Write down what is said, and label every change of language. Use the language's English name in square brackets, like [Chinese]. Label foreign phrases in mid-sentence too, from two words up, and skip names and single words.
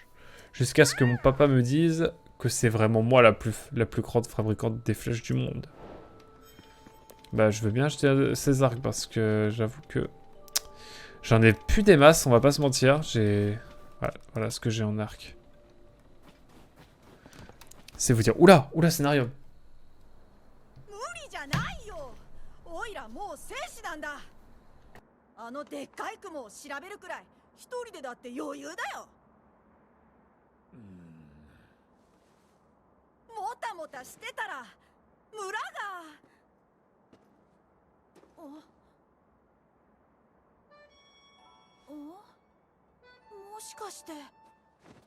[French] Jusqu'à ce que mon papa me dise que c'est vraiment moi la plus grande fabricante des flèches du monde. Bah, je veux bien acheter ces arcs parce que j'avoue que j'en ai plus des masses, on va pas se mentir. Voilà ce que j'ai en arc. C'est vous dire... Oula, scénario. [Japanese] あのでっかい雲を調べるくらい一人でだって余裕だよ。もたもたしてたら村がもしかして